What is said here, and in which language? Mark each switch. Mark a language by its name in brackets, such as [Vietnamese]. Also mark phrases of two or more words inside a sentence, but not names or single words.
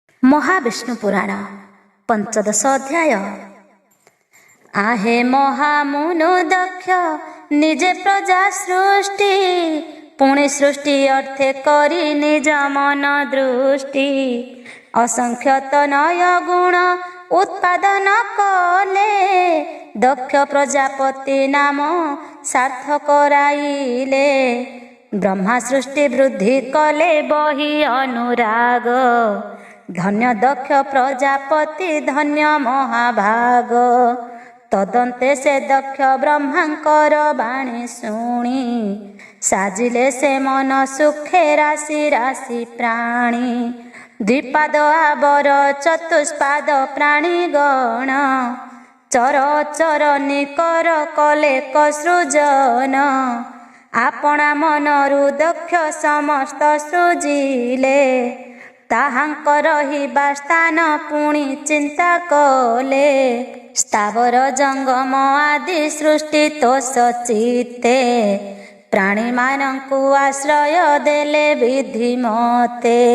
[Odia] ମହାବିଷ୍ଣୁ ପୁରାଣ ପଞ୍ଚଦଶ ଅଧ୍ୟାୟ। ଆହେ ମହାମୁନୁ ଦକ୍ଷ ନିଜେ ପ୍ରଜା ସୃଷ୍ଟି ପୁଣୀ ସୃଷ୍ଟି ଅର୍ଥେ କରୀ ନିଜ ମନ ଦୃଷ୍ଟି ଅସଂଖ୍ୟ ତନୟ ଗୁଣ ଉତ୍ପାଦନ କଲେ ଦକ୍ଷ ପ୍ରଜାପତି ନାମ ସାର୍ଥ କରାଇଲେ ବ୍ରହ୍ମା ସୃଷ୍ଟି ବୃଦ୍ଧି କଲେ ବହୀ ଅନୁରାଗ ଧନ୍ୟ ଦକ୍ଷ ପ୍ରଜାପତି ଧନ୍ୟ ମହାଭାଗ ତଦନ୍ତେ ସେ ଦକ୍ଷ ବ୍ରହ୍ମାଙ୍କର ବାଣୀ ଶୁଣୀ ସାଜିଲେ ସେ ମନ ସୁଖେ ରାଶି ରାଶି ପ୍ରାଣୀ ଦ୍ୱିପାଦ ଆବର ଚତୁଷ୍ପାଦ ପ୍ରାଣୀ ଗଣ ଚର ଚର ନିକର କଲେ କସୃଜନ ଆପଣା ମନରୁ ଦକ୍ଷ ସମସ୍ତ ସୃଜିଲେ ତାହାଙ୍କର ରହିବା ସ୍ଥାନ ପୁଣୀ ଚିନ୍ତା କଲେ ସ୍ଥାବର ଜଙ୍ଗମ ଆଦି ସୃଷ୍ଟି ତୋ ସଚିତେ ପ୍ରାଣୀ ମାନଙ୍କୁ ଆଶ୍ରୟ ଦେଲେ ବିଧି ମତେ